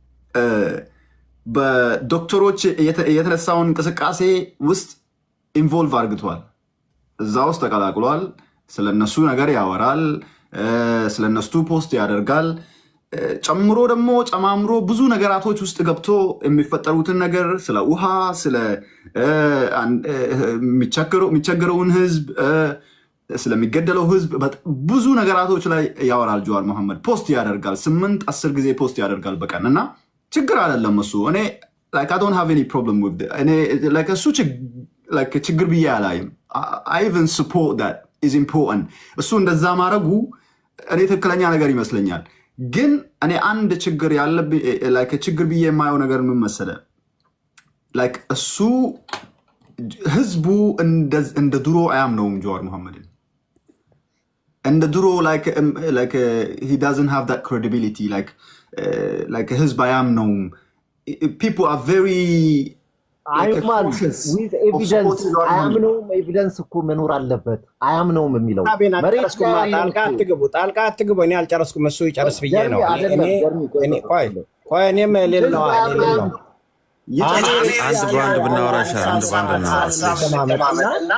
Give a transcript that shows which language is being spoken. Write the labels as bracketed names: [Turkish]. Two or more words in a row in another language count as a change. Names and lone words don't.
[Amharic] በዶክተሮች የተነሳውን እንቅስቃሴ ውስጥ ኢንቮልቭ አድርግቷል። እዛ ውስጥ ተቀላቅሏል። ስለነሱ ነገር ያወራል፣ ስለነሱ ፖስት ያደርጋል። ጨምሮ ደግሞ ጨማምሮ ብዙ ነገራቶች ውስጥ ገብቶ የሚፈጠሩትን ነገር ስለ ውሃ፣ ስለ የሚቸገረውን ህዝብ፣ ስለሚገደለው ህዝብ ብዙ ነገራቶች ላይ ያወራል። ጀዋር መሐመድ ፖስት ያደርጋል፣ 8-10 ጊዜ ፖስት ያደርጋል በቀን እና ችግር አይደለም እሱ። እኔ [English] I don't have any problem with it። [Amharic] እኔ እሱ ችግር ብዬ አላይም። [English] I even support that is important [Amharic] እሱ እንደዛ ማድረጉ እኔ ትክክለኛ ነገር ይመስለኛል ግን እኔ አንድ ችግር ያለብኝ like ችግር ብዬ የማየው ነገር ምን መሰለህ like እሱ ህዝቡ እንደ ድሮ አያምነውም ጀዋር መሐመድን እንደ ድሮ [English] like he doesn't have that credibility [Amharic] like ህዝብ አያምነውም [English] people are very [Amharic] አይማል [English] with evidence [Amharic] አያምነውም ኤቪደንስ እኮ መኖር አለበት አያምነውም የሚለው ጣልቃ አትግቡ እኔ አልጨረስኩም እሱ ይጨርስ ብዬ ነው እኔ ቆይ እኔም ሌላው አንድ ባንድ ብናወራሽ አንድ ባንድ እናወራ